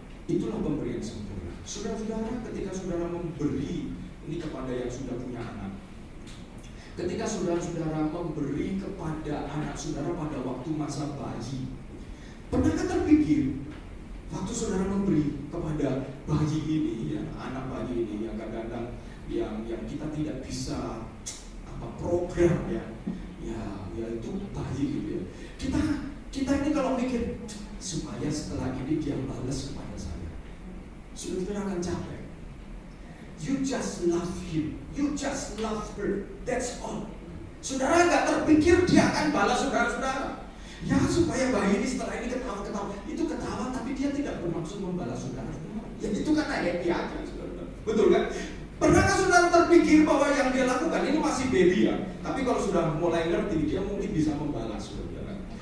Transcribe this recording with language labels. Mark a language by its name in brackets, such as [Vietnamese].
[Indonesian] Itulah pemberian sempurna. Saudara-saudara, ketika saudara memberi ini kepada yang sudah punya anak, ketika saudara-saudara memberi kepada anak saudara pada waktu masa bayi, pernahkah terpikir waktu saudara memberi kepada bayi ini, ya, anak bayi ini yang kadang-kadang yang kita tidak bisa program ya itu bayi gitu ya. Kita ini kalau mikir supaya setelah ini dia balas kepada saya, saudara akan capek. [English] You just love him, you just love her, that's all. [Indonesian] Saudara nggak terpikir dia akan balas saudara-saudara. Ya supaya bayi ini setelah ini ketawa-ketawa, itu ketawa tapi dia tidak bermaksud membalas saudara. Ya itu karena happy aja, saudara. Betul kan? Pernahkah saudara terpikir bahwa yang dia lakukan ini masih baby ya? Tapi kalau sudah mulai ngerti, dia mungkin bisa membalas saudara.